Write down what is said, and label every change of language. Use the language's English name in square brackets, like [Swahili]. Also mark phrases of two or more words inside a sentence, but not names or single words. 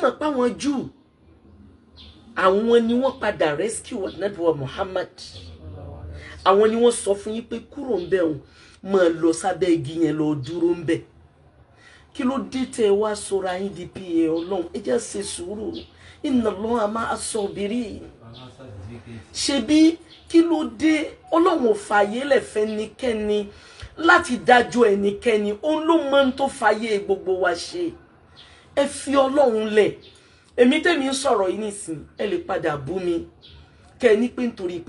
[Yoruba] mọ̀ páwọn Júù àwọn ni wọ́n padà rescue Ànábì wa Muhammad àwọn ni wọ́n sọ fún yín pé kúrò ń bẹ̀ òun máa lọ sábẹ́ igi yẹn lọ dúró ń bẹ̀ kí ló dé tẹ́ wá sọra yín di pa Ọlọ́run ẹ jẹ́ ṣe sùúrù [Arabic] إن الله مع الصابرين [Yoruba] ṣebí kí ló dé Ọlọ́run ò fààyè lẹ̀ fẹ́nikẹ́ni láti dájọ́ ẹnikẹ́ni òun ló mọ̀ ń tó fààyè gbogbo wa ṣe ẹ fi Ọlọ́run lẹ̀ èmi tèmi ń sọ̀rọ̀ yìí nísìn ẹ lè padà bú mi kẹ́ ní pé nítorí pé